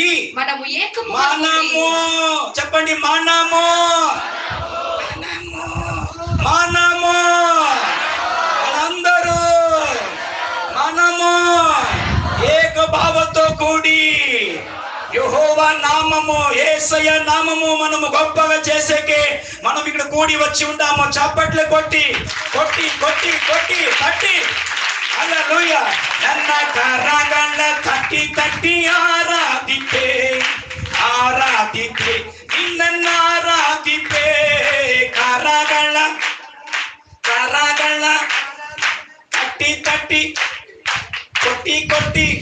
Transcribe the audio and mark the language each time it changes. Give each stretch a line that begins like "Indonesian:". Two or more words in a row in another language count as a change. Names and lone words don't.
Telugu: మనము చెప్పండి, మనము మనందరూ మనము ఏక భావతో కూడి యెహోవా నామము, యేసయ్య నామము మనము గొప్పగా చేసేకే మనం ఇక్కడ కూడి వచ్చి ఉండాము. చప్పట్లు కొట్టి కొట్టి కొట్టి కొట్టి తట్టి, హల్లెలూయా.
Kannada: ನನ್ನ ಕರಗಳ ತಟ್ಟಿ ತಟ್ಟಿ ಆರಾಧಿಪೆ ಆರಾಧಿಪೆ ನಿನ್ನ ಆರಾಧಿಪೆ. ಕರಗಳ ತಟ್ಟಿ ತಟ್ಟಿ ಕೊಟ್ಟಿ ಕೊಟ್ಟಿ